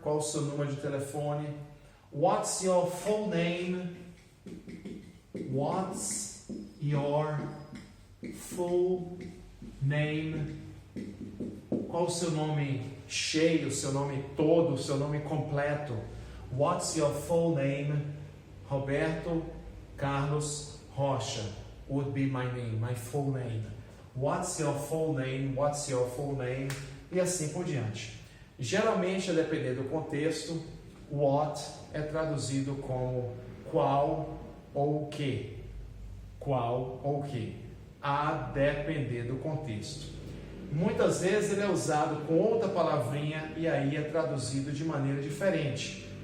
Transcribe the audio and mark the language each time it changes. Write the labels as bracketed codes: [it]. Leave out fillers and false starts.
[pt] Qual o seu número de telefone? [en] What's your full name? What's your full name? [pt] Qual o seu nome cheio, o seu nome todo, o seu nome completo? [en] What's your full name? Roberto Carlos Rocha would be my name, my full name. What's your full name? What's your full name? [pt] E assim por diante. Geralmente, a depender do contexto, what é traduzido como qual ou que. Qual ou que. A depender do contexto. Muitas vezes ele é usado com outra palavrinha e aí é traduzido de maneira diferente.